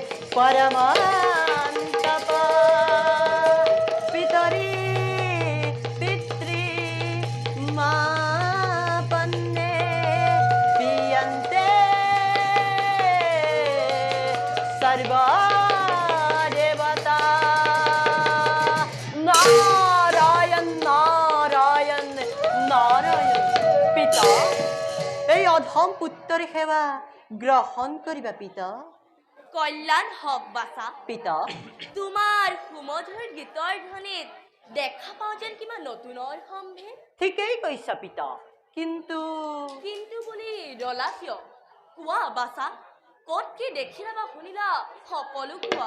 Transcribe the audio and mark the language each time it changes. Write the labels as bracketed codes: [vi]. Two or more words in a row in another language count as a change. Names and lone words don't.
[sa] परमान्तप पितरि पितृ मापन्ने पीयन्ते सर्वा देवता नारायण नारायण नारायण पिता [as] এই অধম পুত্ৰৰ সেৱা গ্ৰহণ কৰিবা পিতা কল্যাণ হওক বাছা পিতা তোমাৰ সুমধুৰ গীতৰ ধ্বনিত দেখা পাওঁ যেন কিবা নতুনৰ সম্ভেদ ঠিকেই কৈছা পিতা কিন্তু বুলি ৰলা কিয় কোৱা বাছা ক'ত কি দেখিলা বা শুনিলা সকলো কোৱা